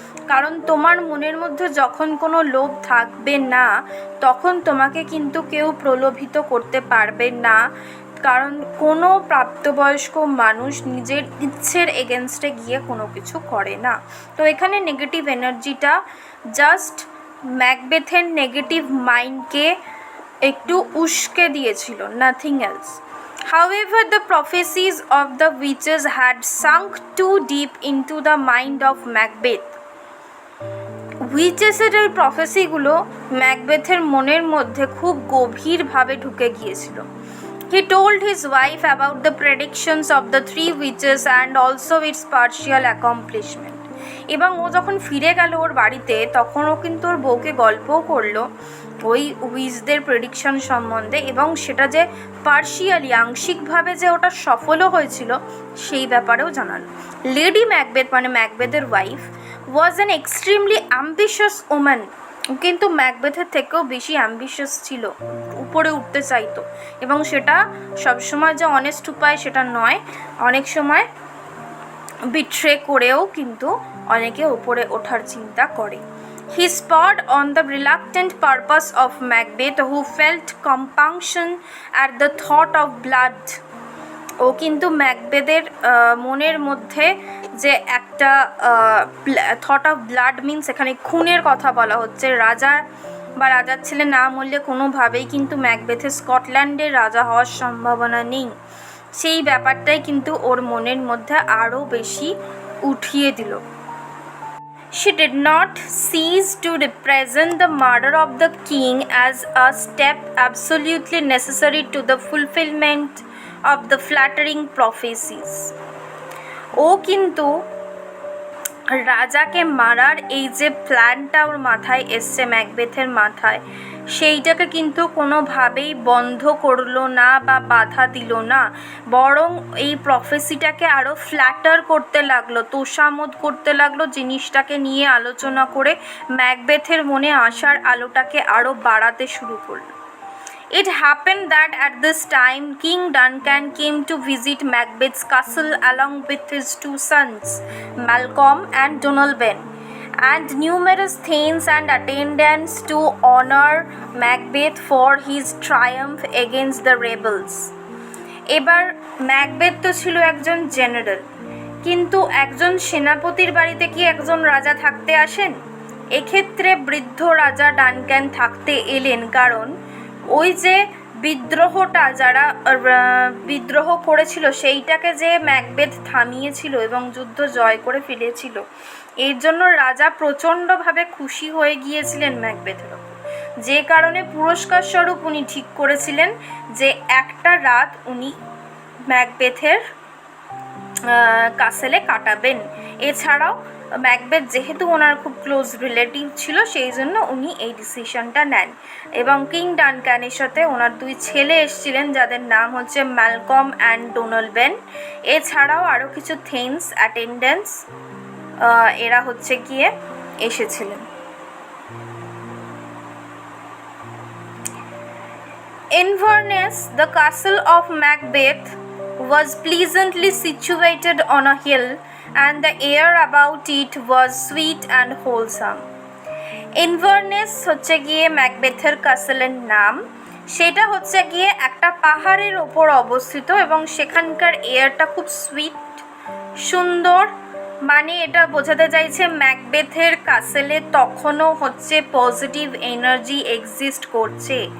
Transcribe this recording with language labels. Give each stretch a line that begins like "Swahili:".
Bangla: কারণ তোমার মনের মধ্যে যখন কোনো লোভ থাকবে না, তখন তোমাকে কিন্তু কেউ প্রলোভিত করতে পারবে না, কারণ কোনো প্রাপ্তবয়স্ক মানুষ নিজের ইচ্ছের এগেনস্টে গিয়ে কোনো কিছু করে না। তো এখানে নেগেটিভ এনার্জিটা জাস্ট ম্যাকবেথের নেগেটিভ মাইন্ডকে একটু উস্কে দিয়েছিল,
English: Nothing else. However, the prophecies of the witches had sunk too deep into the mind of Macbeth.
Bangla: উইচেসের ওই প্রফেসিগুলো ম্যাকবেথের মনের মধ্যে খুব গভীরভাবে ঢুকে গিয়েছিল।
English: He told his wife about the predictions of the three witches and also its partial accomplishment.
Bangla: এবং ও যখন ফিরে গেল ওর বাড়িতে, তখন ও কিন্তু ওর বউকে গল্পও করলো ওই উইচদের প্রেডিকশন সম্বন্ধে, এবং সেটা যে পার্শিয়ালি আংশিকভাবে যে ওটা সফলও হয়েছিল সেই ব্যাপারেও জানালো। লেডি ম্যাকবেথ মানে ম্যাকবেথের wife
English: was an extremely ambitious woman,
Bangla: কিন্তু ম্যাকবেথের থেকেও বেশি অ্যাম্বিশাস ছিল, উপরে উঠতে চাইতো, এবং সেটা সবসময় যে অনেস্ট উপায় সেটা নয়, অনেক সময় বিট্রে করেও কিন্তু অনেকে উপরে ওঠার চিন্তা করে।
English: He spurred on the reluctant purpose of Macbeth, who felt compunction at the thought of blood.
Bangla: ও কিন্তু ম্যাকবেথের মনের মধ্যে যে একটা থট অফ ব্লাড মিনস এখানে খুনের কথা বলা হচ্ছে, রাজার বা রাজার ছেলে না মরলে কোনোভাবেই কিন্তু ম্যাকবেথের স্কটল্যান্ডের রাজা হওয়ার সম্ভাবনা নেই, সেই ব্যাপারটাই কিন্তু ওর মনের মধ্যে আরও বেশি উঠিয়ে দিল।
English: She did not cease to represent the murder of the king as a step absolutely necessary to the fulfillment of the flattering prophecies.
Bangla: ও কিন্তু রাজাকে মারার এই যে প্ল্যানটা ওর মাথায় এসছে, ম্যাকবেথের মাথায়, সেইটাকে কিন্তু কোনোভাবেই বন্ধ করলো না বা বাধা দিল না, বরং এই প্রফেসিটাকে আরও ফ্ল্যাটার করতে লাগলো, তোষামোদ করতে লাগলো, জিনিসটাকে নিয়ে আলোচনা করে ম্যাকবেথের মনে আশার আলোটাকে আরও বাড়াতে শুরু করলো।
English: It happened that at this time King Duncan came to visit Macbeth's castle along with his two sons, Malcolm and Donalbain, and numerous thanes and attendants to honor Macbeth for his triumph against the rebels.
Bangla: এবার Macbeth তো ছিল একজন general, কিন্তু একজন সেনাপতির বাড়িতে কি একজন রাজা থাকতে আসেন? এক্ষেত্রে বৃদ্ধ রাজা ডানক্যান থাকতে এলেন, কারণ ওই যে বিদ্রোহটা যারা বিদ্রোহ করেছিল সেইটাকে যে ম্যাকবেথ থামিয়েছিল এবং যুদ্ধ জয় করে ফিরেছিল, এর জন্য রাজা প্রচণ্ডভাবে খুশি হয়ে গিয়েছিলেন ম্যাকবেথের ওপর, যে কারণে পুরস্কার স্বরূপ উনি ঠিক করেছিলেন যে একটা রাত উনি ম্যাকবেথের কাসেলে কাটাবেন। এছাড়াও ম্যাকবেথ যেহেতু ওনার খুব ক্লোজ রিলেটিভ ছিল, সেই জন্য উনি এই ডিসিশনটা নেন, এবং কিং ডানক্যানের সাথে ওনার দুই ছেলে এসেছিলেন, যাদের নাম হচ্ছে ম্যালকম অ্যান্ড ডোনালবেন। এছাড়াও আরও কিছু থেন্স অ্যাটেন্ডেন্টস এরা হচ্ছে গিয়ে এসেছিলেন।
English: Inverness, the castle of Macbeth, was pleasantly situated on a hill, and the air about it was sweet and wholesome.
Bangla: Inverness হচ্ছে গিয়ে ম্যাকবেথের কাসেলের নাম, সেটা হচ্ছে গিয়ে একটা পাহাড়ের ওপর অবস্থিত, এবং সেখানকার এয়ারটা খুব সুইট সুন্দর, মানে এটা বোঝাতে চাইছে ম্যাকবেথের কাসেলে তখনও হচ্ছে পজিটিভ এনার্জি এক্সিস্ট করছে।